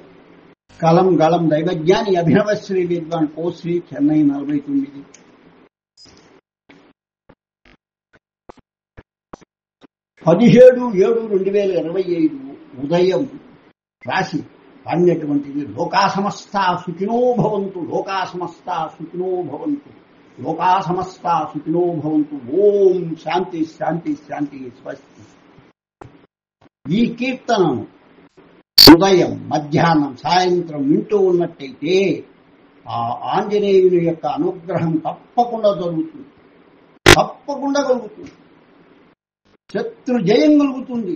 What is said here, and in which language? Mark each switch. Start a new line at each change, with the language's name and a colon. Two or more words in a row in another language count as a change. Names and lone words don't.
Telugu: కలం గళం దైవజ్ఞాని అభినవశ్రీ విద్వాన్ పోశ్రీ చెన్నై 49. 17/7/2025 ఉదయం రాసి పాడినటువంటిది
Sanskrit: లోకా సమస్తా సుఖినో భవంతు. లోకా సమస్తా సుఖినో భవంతు. లోకా సమస్తా సుఖినో భవంతు. ఓం శాంతి శాంతి శాంతి స్వస్తి.
Telugu: ఈ కీర్తనను ఉదయం మధ్యాహ్నం సాయంత్రం వింటూ ఉన్నట్టయితే ఆ ఆంజనేయుని యొక్క అనుగ్రహం తప్పకుండా జరుగుతుంది. తప్పకుండా కలుగుతుంది. శత్రు జయం కలుగుతుంది.